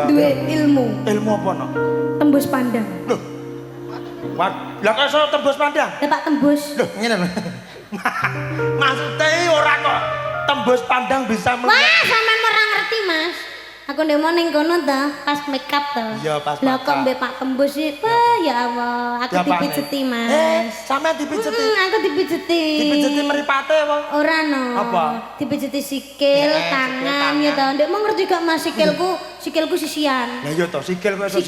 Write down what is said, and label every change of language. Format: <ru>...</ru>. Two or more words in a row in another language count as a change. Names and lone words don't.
<jv>Duwe ilmu. Ilmu apa no? Tembus pandang. Loh. Wah, lah kok iso tembus pandang? Ya Pak Tembus. Loh, ngene lho. Maksudnya ora kok tembus pandang bisa Wah, sampean ora ngerti, Mas. Aku ndemo ning kono ta, pas</jv> <en>make up</en> <jv>to. Iya, pas Lah make kok up. mbek Pak Tembus sih, wah</jv> <ar>يا الله,</ar> <jv>aku Diapane? dipijeti, Mas. Sampean dipijeti. Aku dipijeti. Dipijeti mripate apa? Ora no. Apa? Dipijeti sikil, tangan ya ta. Ndek mau ngerti gak Mas sikilku sisian. Lah iya to, sikil kok iso</jv>